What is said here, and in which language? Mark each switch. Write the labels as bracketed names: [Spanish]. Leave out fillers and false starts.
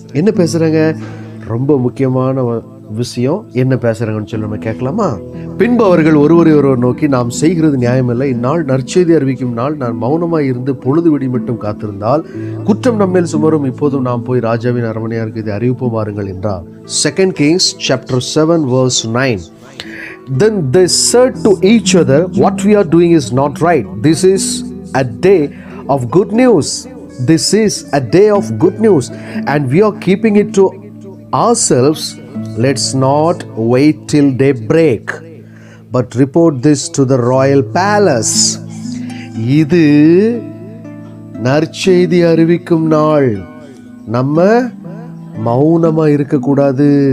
[Tamil] என்ன பேசுகிறாங்க, ரொம்ப முக்கியமான விஷயம், என்ன பேசுகிறாங்கன்னு சொல்லி நம்ம கேட்கலாமா? பின்பு அவர்கள் ஒருவரை நோக்கி, நாம் செய்கிறது நியாயமில்லை, இந்நாள் நற்செய்தி அறிவிக்கும் நாள், நான் மௌனமாக இருந்து பொழுது விடி மட்டும் காத்திருந்தால் குற்றம் நம்மேல் சுமரும், இப்போதும் நாம் போய் ராஜாவின் அரமனையாருக்கு இதை அறிவிப்போம் வாருங்கள் என்றார். [English] 2 Kings chapter 7 verse 9. Then they said to each other, what we are doing is not right. This is a day of good news. This is a day of good news and we are keeping it to ourselves. Let's not wait till daybreak but report this to the royal palace. [Tamil] இது நற்செய்தி அறிவிக்கும் நாள், நம்ம மௌனமா இருக்கக்கூடாது.